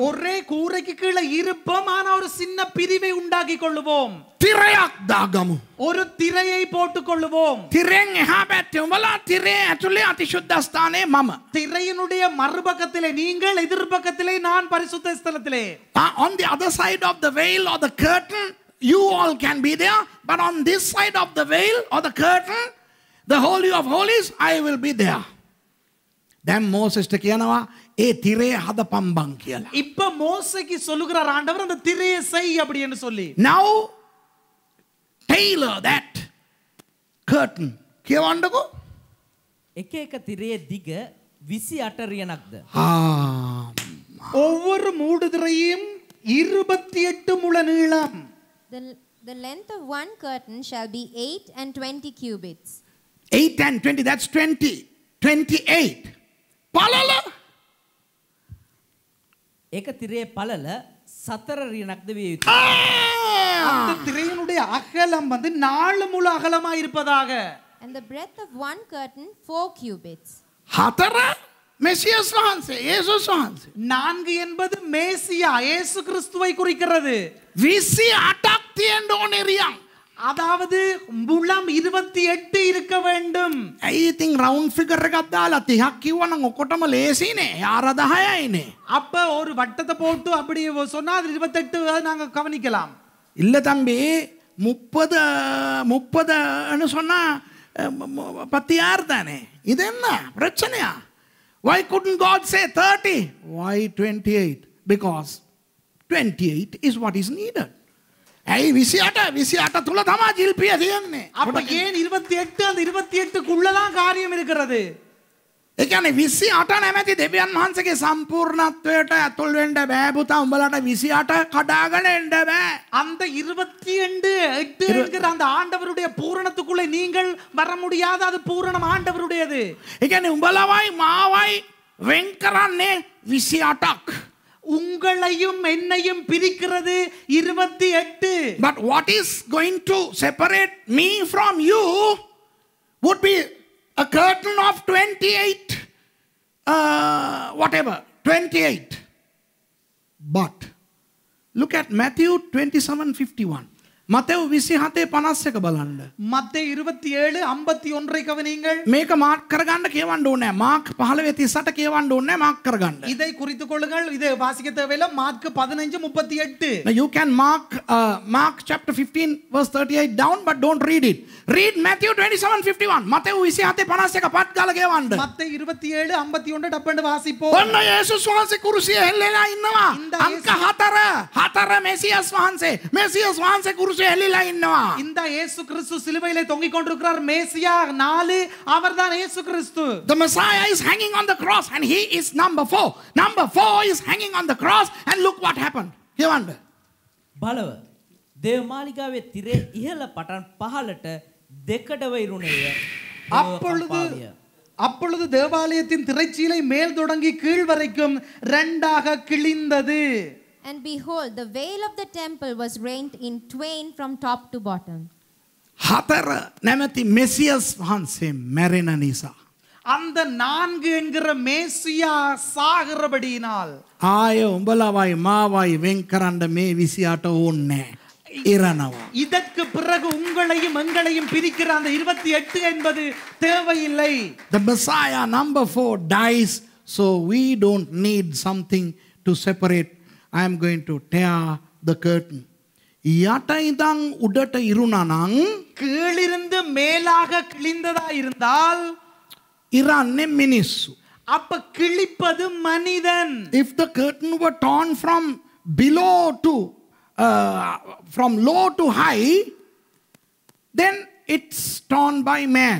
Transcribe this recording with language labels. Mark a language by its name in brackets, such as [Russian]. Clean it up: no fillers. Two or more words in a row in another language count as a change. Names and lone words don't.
[Tamil] ஒரே கூரைக்கு கீழே இருப்போம், ஆனா ஒரு சின்ன பிரிவை உண்டாக்கி கொள்ளுவோம். [Sinhala] තිරයක් දාගමු. [Tamil] ஒரு திரையை போட்டுக் கொள்ளுவோம். [Sinhala] තිරෙන් එහා පැත්තේ උඹලා තිරේ ඇතුලේ අතිශුද්ධ ස්ථානයේ මම. [Tamil] திரையினுடைய மறுபக்கத்திலே நீங்கள், எதிர்பக்கத்திலே நான் பரிசுத்த ஸ்தலத்திலே. [English] On the other side of the veil or the curtain, you all can be there. But on this side of the veil or the curtain, the Holy of Holies, I will be there. [Sinhala] දැන් මෝසෙස්ට කියනවා ඒ තිරේ හදපම්බන් කියලා. [Tamil] இப்ப மோசேக்கு சொல்லுகிறார் ஆண்டவர் அந்த திரையை செய் அப்படின்னு சொல்லி. [English] Now tailor that curtain. [Sinhala] කියවන්නකෝ. එක එක තිරයේ දිග 28 රියනක්ද. [Tamil] ஒவ்வொரு மூடுதிரையும் 28 முழ நீளம். [English] The length of one curtain shall be 8 and 20 cubits. 8 and 20, that's 20. 28. [Sinhala] පළල. එක තිරයේ පළල 4 රියනක්ද විය යුතුයි. [Tamil] அந்த திரையினுடைய அகலம் வந்து 4 முழ அகலமா இருப்பதாக. [English] And the breadth of one curtain 4 cubits. [Sinhala] 4 மெசியஸ் වහන්සේ, යේසුස් වහන්සේ. [Tamil] 4 என்பது மேசியா இயேசு கிறிஸ்துவை குறிக்கிறது. [Sinhala] 28ක් තියෙන්න ඕනේ රියන්. [Tamil] அதாவது முழம் 28 இருக்க வேண்டும். [Sinhala] ඇයි ඉතින් [English] round figure [Sinhala] එකක් දාලා 30ක් කිව්වනම් ඔකොටම ලේසිනේ. යාර 10යිනේ. [Tamil] அப்ப ஒரு வட்டத்தை போட்டு அப்படி சொன்னா அது 28 நாங்க கவனிக்கலாம். இல்ல தம்பி 30ன்னு சொன்னா பத்தியார் தானே. இது என்ன பிரச்சனையா? [English] Why couldn't God say 30? Why 28? Because 28 is what is needed. [Sinhala] ඇයි 28 තුල තමයි ජිල්පිය තියෙන්නේ. [Tamil] அப்ப ஏன் 28? அந்த 28க்குள்ள தான் காரியம் இருக்கிறது. [Sinhala] ඒ කියන්නේ 28 නැමැති දෙවියන් වහන්සේගේ සම්පූර්ණත්වයට ඇතුල් වෙන්න බෑ පුතා. උඹලට 28 කඩාගෙන එන්න බෑ. [Tamil] அந்த 28 என்கிற அந்த ஆண்டவருடைய பூரணத்துக்குள்ளே நீங்கள் வர முடியாது. அது பூரணம் ஆண்டவருடையது. [Sinhala] ඒ කියන්නේ උඹලවයි මාවයි වෙන් කරන්නේ 28ක්. [Tamil] உங்களையும் என்னையும் பிரிக்கிறது 28. [English] But what is going to separate me from you would be a curtain of 28, whatever, 28. But look at Matthew 27:51. [Sinhala] මතෙව් 27:51 බලන්න. [Tamil] மத்தேயு 27:51 கவனியுங்கள். [Sinhala] මේක මාක් කරගන්න කියවන්න ඕනේ. මාක් 15:38 කියවන්න ඕනේ. මාක් කරගන්න. [Tamil] இதை குறித்துக் கொள்ளுங்கள். இதை வாசிக்க தேவையில்லை. மார்க் 15:38. [English] Now you can mark chapter 15 verse 38 down, but don't read it. Read Matthew 27:51. [Sinhala] මතෙව් 27:51 පත් ගාලා කියවන්න. [Tamil] மத்தேயு 27:51 டப்பண்டு வாசிப்போம். [Sinhala] ඔන්න යේසුස් වහන්සේ කුරුසියේ හෙල්ලලා ඉන්නවා. අංක 4 මෙසියස් වහන්සේ. මෙසියස් වහන්සේ කුරුසියේ හෙල්ලලා ඉන්නවා. [Tamil] இந்த இயேசு கிறிஸ்து சிலுவையிலே தொங்கிக் கொண்டிருக்கிறார். மேசியா 4 அவர்தான் இயேசு கிறிஸ்து. [English] The Messiah is hanging on the cross and he is number 4. Number 4 is hanging on the cross and look what happened. [Sinhala] කියවන්න. බලව දේව මාලිගාවේ තිරේ ඉහළ පටන් පහළට දෙකට වෛරුණේය. [Tamil] அப்பொழுது தேவாலயத்தின் திரைச்சீலை மேல் தொடங்கி கீழ் வரைக்கும் இரண்டாக கிழிந்தது. [English] And behold, the veil of the temple was rent in twain from top to bottom. [Sinhala] 4 නැමැති මෙසියස් වහන්සේ මැරෙන නිසා. [Tamil] அந்த 4 என்கிற மேசியா சாகிறபடியினால் [Sinhala] ආය උඹලවයි මාවයි වෙන් කරන්න මේ 28 ඕනේ ඉරනවා. [Tamil] இதற்கு பிறகு உங்களையும் எங்களையும் பிரிக்கிற அந்த 28 என்பது தேவையில்லை. [English] The Messiah number 4 dies, so we don't need something to separate. I am going to tear the curtain. [Sinhala] යට ඉඳන් උඩට ඉරුණා නම් [Tamil] கீழிருந்து மேலாக கிழிந்ததா இருந்தால் [Sinhala] ඉරන්නේ මිනිස්සු. [Tamil] அப்ப கிழிப்பது மனிதன். [English] If the curtain were torn from below to from low to high, then it's torn by man.